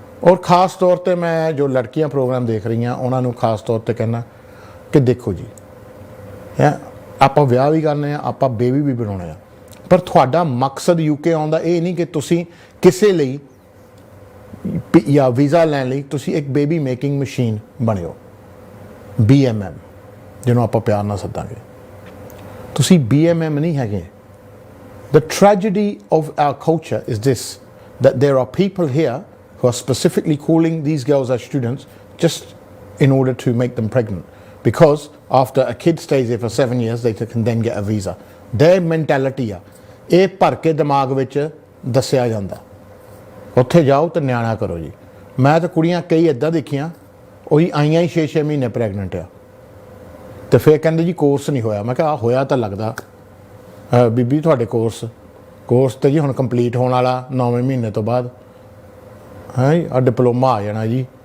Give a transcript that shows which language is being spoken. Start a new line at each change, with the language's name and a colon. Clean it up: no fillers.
Hindi: ਔਰ ख़ास तौर पे मैं जो लड़कियां प्रोग्राम देख रही हैं उन्होंने खास तौर पे कहना कि देखो जी है
Punjabi: ਆਪਾਂ ਵਿਆਹ ਵੀ ਕਰਨੇ ਆ, ਆਪਾਂ ਬੇਬੀ ਵੀ ਬਣਾਉਣੇ ਆ, ਪਰ ਤੁਹਾਡਾ ਮਕਸਦ UK ਆਉਣ ਦਾ ਇਹ ਨਹੀਂ ਕਿ ਤੁਸੀਂ ਕਿਸੇ ਲਈ ਜਾਂ ਵੀਜ਼ਾ ਲੈਣ ਲਈ ਤੁਸੀਂ ਇੱਕ ਬੇਬੀ ਮੇਕਿੰਗ ਮਸ਼ੀਨ ਬਣਿਓ, BMM ਜਿਹਨੂੰ ਆਪਾਂ ਪਿਆਰ ਨਾਲ ਸੱਦਾਂਗੇ। ਤੁਸੀਂ BMM ਨਹੀਂ ਹੈਗੇ।
English: The tragedy of our culture is this, that there are people here who are specifically calling these girls as students just in order to make them pregnant, because after a kid stays here for 7 years they can then get a visa. Their mentality
Punjabi: ਆ ਇਹ ਭਰ ਕੇ ਦਿਮਾਗ ਵਿੱਚ ਦੱਸਿਆ ਜਾਂਦਾ, ਉੱਥੇ ਜਾਓ ਤੇ ਨਿਆਣਾ ਕਰੋ ਜੀ। ਮੈਂ ਤਾਂ ਕੁੜੀਆਂ ਕਈ ਇੱਦਾਂ ਦੇਖੀਆਂ ਉਹੀ ਆਈਆਂ ਹੀ 6-6 ਮਹੀਨੇ ਪ੍ਰੈਗਨੈਂਟ ਆ, ਤੇ ਫਿਰ ਕਹਿੰਦੇ ਜੀ ਕੋਰਸ ਨਹੀਂ ਹੋਇਆ। ਮੈਂ ਕਿਹਾ ਹੋਇਆ ਤਾਂ ਲੱਗਦਾ ਬੀਬੀ ਤੁਹਾਡੇ ਕੋਰਸ ਤਾਂ ਜੀ ਹੁਣ ਕੰਪਲੀਟ ਹੋਣ ਵਾਲਾ 9ਵੇਂ ਮਹੀਨੇ ਤੋਂ ਬਾਅਦ ਹੈ ਜੀ, ਆ ਡਿਪਲੋਮਾ ਆ ਜਾਣਾ ਜੀ।